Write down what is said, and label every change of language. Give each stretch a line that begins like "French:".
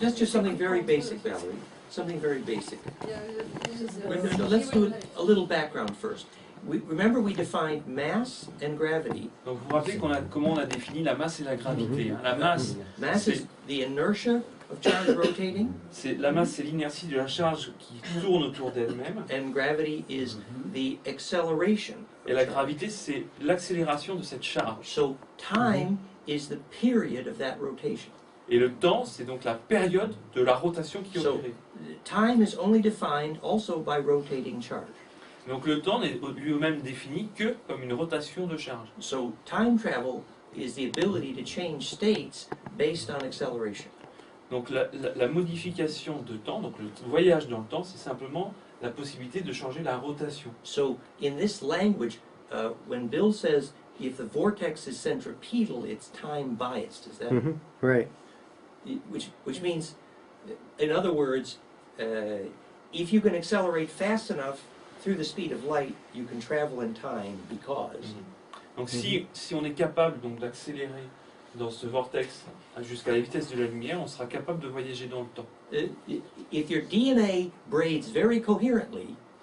English: that's just something very basic, Valerie. Something very basic.
French: Il y a-
English: Let's do a little background first. Remember we defined mass and gravity.
French: Donc vous vous rappelez comment on a défini la masse et la gravité. Hein. La masse,
English: Mass is the inertia of charge rotating,
French: c'est l'inertie de la charge qui tourne autour d'elle-même.
English: and gravity is the acceleration.
French: Et la gravité, c'est l'accélération de cette charge.
English: So time is the period of that rotation.
French: Et le temps, c'est donc la période de la rotation qui est
English: So
French: opérée.
English: time is only defined also by rotating charge.
French: Donc le temps n'est lui-même défini que comme une rotation de charge.
English: So time travel is the ability to change states based on acceleration.
French: Donc la modification de temps, donc le voyage dans le temps, c'est simplement la possibilité de changer la rotation.
English: So in this language, when Bill says if the vortex is centripetal, it's time biased. Is that Right. which means, in other words, if you can accelerate fast enough through the speed of light, you can travel in time because.
French: Donc si on est capable donc d'accélérer dans ce vortex jusqu'à la vitesse de la lumière, on sera capable de voyager dans le temps.
English: If your DNA braids very coherently,